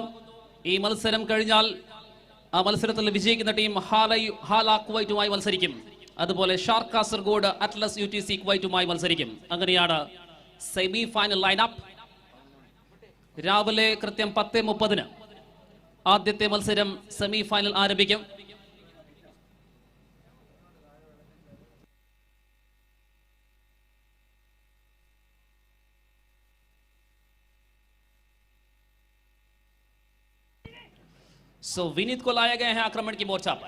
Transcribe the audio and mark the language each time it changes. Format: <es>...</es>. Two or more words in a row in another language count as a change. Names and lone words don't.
<ml>ഈ മത്സരം കഴിഞ്ഞാൽ ആ മത്സരത്തിൽ വിജയിക്കുന്ന ടീം ഹാല കുവൈറ്റുമായി മത്സരിക്കും. അതുപോലെ ഷാർക്ക് കാസർഗോഡ് അറ്റ്ലസ് UTC കുവൈറ്റുമായി മത്സരിക്കും. അങ്ങനെയാണ്</ml> <en>semi final lineup.</en> <ml>രാവിലെ കൃത്യം 10:30 ആദ്യത്തെ മത്സരം</ml> <en>semi final</en> <ml>ആരംഭിക്കും.</ml> <hi>विनीत को लाया गया है आक्रमण की मोर्चा पर.</hi>